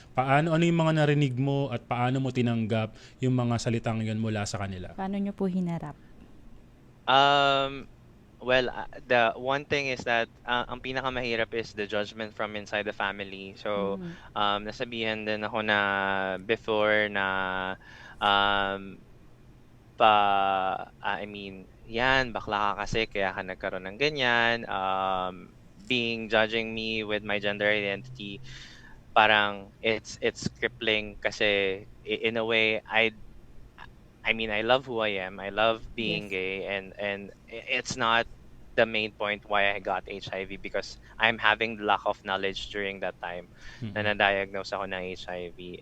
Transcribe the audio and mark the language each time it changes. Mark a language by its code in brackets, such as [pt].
[tl] Ano yung mga narinig mo at paano mo tinanggap yung mga salitang yun mula sa kanila? Paano nyo po hinarap? [en] Well, the one thing is that [tl] ang pinakamahirap [en] is the judgment from inside the family. [tl] So, nasabihan din ako na [en] before [tl] na [en] I mean, [tl] yan, bakla ka kasi kaya ka nagkaroon ng ganyan. [en] Judging me with my gender identity, [tl] parang [en] it's crippling [tl] kasi [en] in a way, I mean, I love who I am. I love being gay, and it's not the main point why I got HIV because I'm having the lack of knowledge during that time [tl] na na-diagnose ako ng [en] HIV.